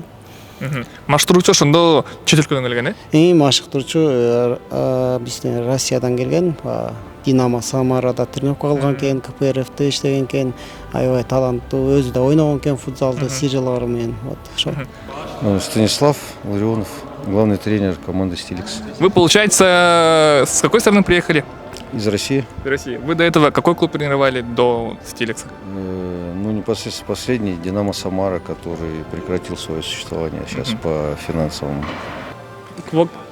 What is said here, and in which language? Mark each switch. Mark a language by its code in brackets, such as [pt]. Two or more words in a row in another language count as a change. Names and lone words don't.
[ky] Машыктыруучу ошондо чет өлкөдөн келген, Машыктыруучу биздин Россиядан келген. Динамо Самарада тренировка кылган экен, КПРФте иштеген экен. Аябай таланттуу, өзү да ойногон экен футзалды сижилар менен. Вот, ошо. [ru] Станислав Ларионов, главный тренер команды Stilex. Вы, получается, с какой страны приехали? Из России. Из России. Вы до этого какой клуб тренировали до Stilex? Ну, непосредственно последний Динамо Самара, который прекратил свое существование сейчас по финансовому.